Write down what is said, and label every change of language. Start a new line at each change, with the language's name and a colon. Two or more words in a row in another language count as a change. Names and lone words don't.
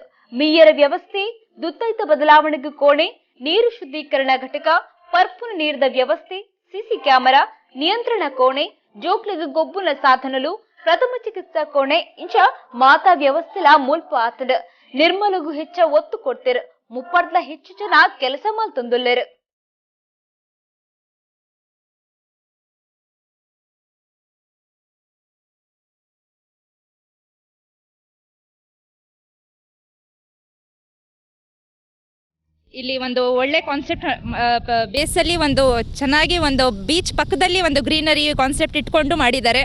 Tulu: ಮೀಯರ ವ್ಯವಸ್ಥೆ, ದುತ್ತೈತ ಬದಲಾವಣೆಗೆ ಕೋಣೆ, ನೀರು ಶುದ್ಧೀಕರಣ ಘಟಕ, ಪರ್ಪುನ ನೀರದ ವ್ಯವಸ್ಥೆ, ಸಿಸಿ ಕ್ಯಾಮೆರಾ, ನಿಯಂತ್ರಣ ಕೋಣೆ, ಜೋಕ್ಲಿಗ ಗೊಬ್ಬುನ ಸಾಧನಲು, ಪ್ರಥಮ ಚಿಕಿತ್ಸಾ ಕೋಣೆ ಇಂಚ ಮಾತಾ ವ್ಯವಸ್ಥೆಲ ಮುಲ್ಪ ಆತಂಡು. ನಿರ್ಮಲಗೂ ಹೆಚ್ಚ ಒತ್ತು ಕೊಡ್ತೇರು. 30 ಹೆಚ್ಚು ಜನ ಕೆಲಸ ಮಾಲ್ತೊಂದುಲ್ಲೇರು.
Kannada: ಇಲ್ಲಿ ಒಂದು ಒಳ್ಳೆ ಕಾನ್ಸೆಪ್ಟ್ ಬೇಸಲ್ಲಿ ಒಂದು ಚೆನ್ನಾಗಿ ಒಂದು ಬೀಚ್ ಪಕ್ಕದಲ್ಲಿ ಒಂದು
English: greenery concept
Kannada: ಇಟ್ಕೊಂಡು ಮಾಡಿದ್ದಾರೆ.